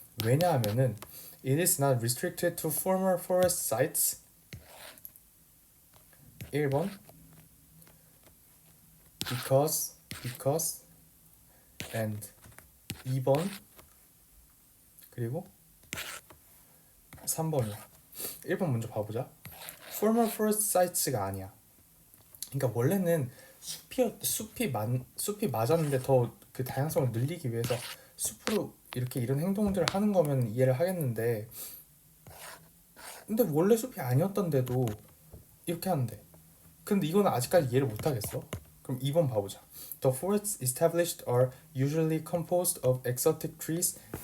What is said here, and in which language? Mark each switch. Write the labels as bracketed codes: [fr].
[ko] 왜냐하면은 [en] it is not restricted to former forest sites. [ko] 1번 because and 2번 그리고 3번이야. 1번 먼저 봐보자. [en] former forest sites [ko] 가 아니야. 그러니까 원래는 숲이 맞았는데 더 그 다양성을 늘리기 위해서 숲으로 이렇게 이런 행동들을 하는 거면 이해를 하겠는데, 근데 원래 숲이 아니었던데도 이렇게 하는데, 근데 이거는 아직까지 이해를 못 하겠어. 그럼 2번 봐보자. [en] The forests established are usually composed of exotic trees.